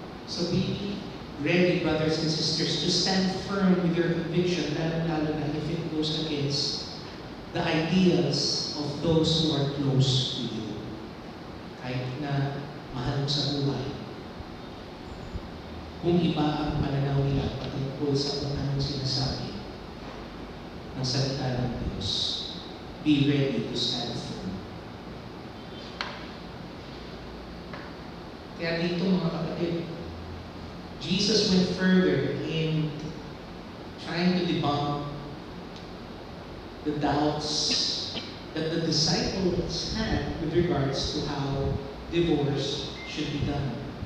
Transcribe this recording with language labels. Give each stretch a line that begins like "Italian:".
English: So be ready, brothers and sisters, to stand firm with your conviction,
Filipino: lalo na
English: if it goes against the ideals of those who are close to you.
Filipino: Kahit na mahal mo sa buhay, kung iba ang pananaw nila patungkol sa kung anong sinasabi ng salita ng Diyos,
English: be ready to stand firm.
Filipino: Kaya dito mga kapatid,
English: Jesus went further in trying to debunk the doubts that the disciples had with regards to how divorce should be done.